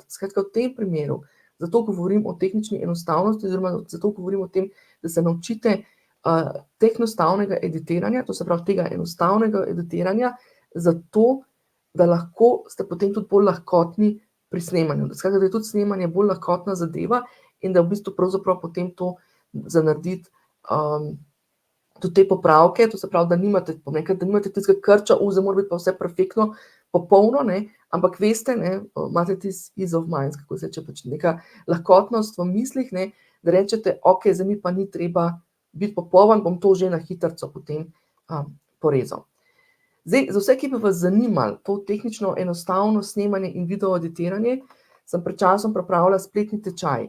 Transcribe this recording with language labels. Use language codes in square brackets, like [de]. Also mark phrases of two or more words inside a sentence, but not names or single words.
[sl] Skratka, v tem primeru, zato govorim o tehnični enostavnosti oziroma zato govorim o tem, da se naučite tehnostavnega editiranja, to se pravi tega enostavnega editiranja, zato, da lahko ste potem tudi bolj lahkotni pri snemanju. Skratka, da je tudi snemanje bolj lahkotna zadeva in da v bistvu pravzaprav potem to za narediti tudi te popravke, to se pravi, da nimate, bom rekla, da nimate tistega krča, zdaj mora biti pa vse perfektno, popolno, ne, ampak veste, ne, imate tisti [en] ease of mind, [sl] kako se reče, pač neka lahkotnost v mislih, ne, da rečete, okej, zdaj mi pa ni treba biti popoln, bom to že na hitrico potem porezal. Zdaj, za vse, ki bi vas zanimalo to tehnično enostavno snemanje in video editiranje, sem pred časom pripravila spletni tečaj.